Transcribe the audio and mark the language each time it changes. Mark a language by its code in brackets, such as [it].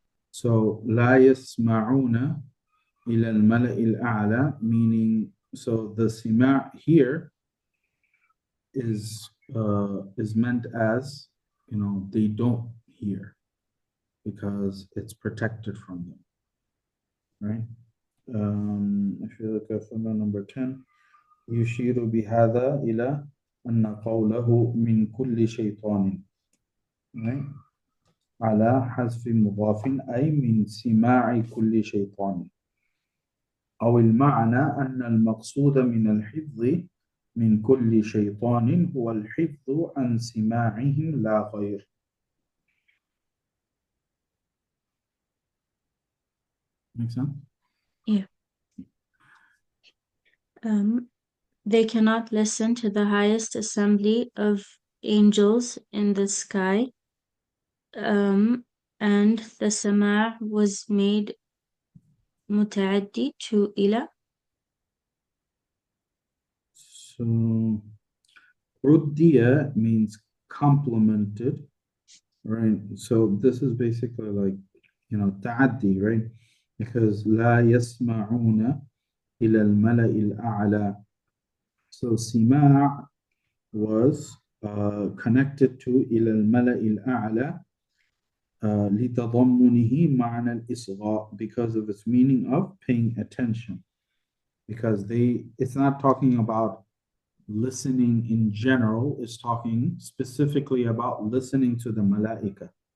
[en] So [ar] لا يسمعون إلى الملأ الأعلى, [en] meaning, so the sima' here is meant as, they don't hear because it's protected from them, right? If you look at photo number 10, [ar] يشير بهذا إلى أن قوله من كل شيطان, [en] right? [ar] على حذف مضاف أي من سماع كل شيطان، أو المعنى أن المقصود من الحفظ من كل شيطان هو الحفظ عن سماعهم لا غير. [en] Make sense? Yeah. They cannot listen to the highest assembly of angels in the sky. And the sama' was made muta'addi to ila. So ruddiya means complemented, right? So this is basically like, ta'addi, right? Because [ar] لا يسمعون إلى الملأ الأعلى. [en] So سماع was connected to [ar] إلى الملأ الأعلى لتضمنه معنى الإصغاء, [en] because of its meaning of paying attention. Because it's not talking about listening in general, it's talking specifically about listening to the malaika.